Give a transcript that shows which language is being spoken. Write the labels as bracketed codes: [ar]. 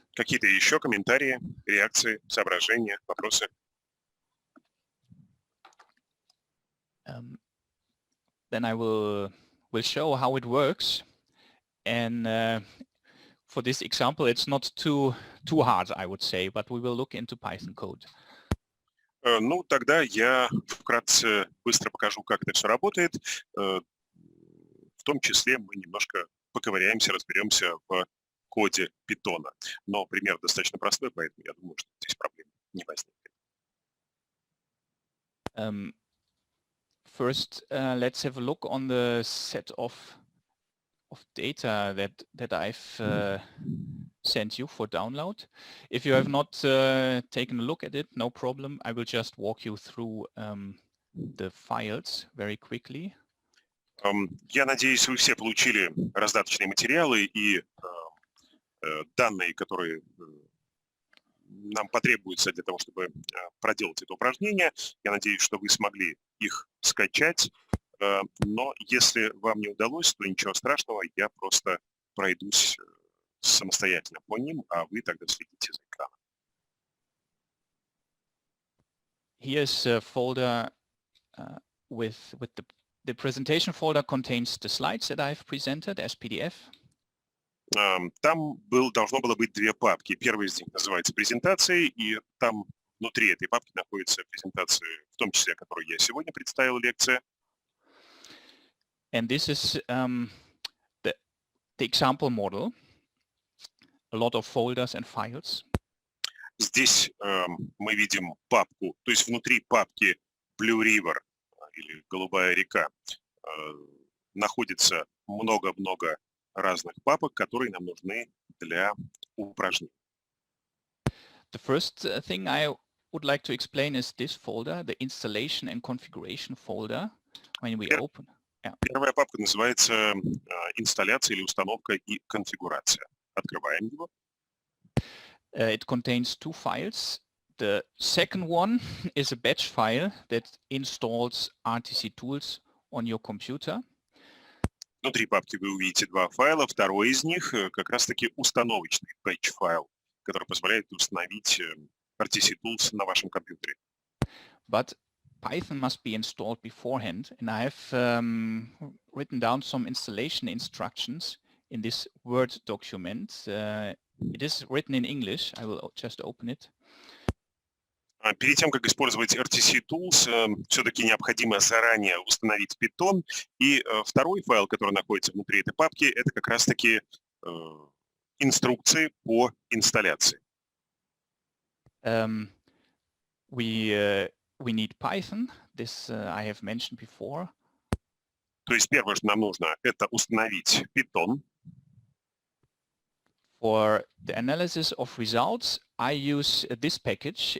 [ru] Какие-то еще комментарии, реакции, соображения, вопросы? [en] Then I will show how it works, and for this example it's not too hard, I would say, but we will look into Python code. [ru] Ну, тогда я вкратце быстро покажу, как это все работает. В том числе мы немножко поковыряемся, разберемся в коде Python. Но пример достаточно простой, поэтому я думаю, что здесь проблем не возникнет. [en] First, let's have a look on the set of data that I've sent you for download. If you have not taken a look at it, no problem. I will just walk you through the files very quickly. [ru] Я надеюсь, вы все получили раздаточные материалы и данные, которые нам потребуются для того, чтобы проделать это упражнение. Я надеюсь, что вы смогли их скачать Но если вам не удалось, то ничего страшного, я просто пройдусь самостоятельно по ним, а вы тогда следите за экраном. [en] Here's a folder with the presentation folder contains the slides that I've presented as PDF. [ru] Там должно было быть две папки. Первая из них называется презентацией, и там внутри этой папки находится презентация, в том числе, которую я сегодня представил, лекция. [en] And this is the example model, a lot of folders and files. [ru] Здесь мы видим папку, то есть внутри папки Blue River или Голубая река находится много-много разных папок, которые нам нужны для упражнений. [en] The first thing I would like to explain is this folder, the installation and configuration folder. When we open. [ru] Первая папка называется инсталляция или установка и конфигурация. Открываем его. [en] It contains two files. The second one is a batch file that installs RTC tools on your computer. [ru] Внутри папки вы увидите два файла. Второй из них как раз-таки установочный batch файл, который позволяет установить RTC tools на вашем компьютере. [en] But Python must be installed beforehand, and I have written down some installation instructions in this Word document. It is written in English. I will just open it. [ru] Перед тем, как использовать RTC Tools, все-таки необходимо заранее установить Python. И второй файл, который находится внутри этой папки, это как раз-таки инструкции по инсталляции. [en] We need Python. This I have mentioned before. [ru] То есть первое, что нам нужно, это установить Python. [en] For the analysis of results, I use this package.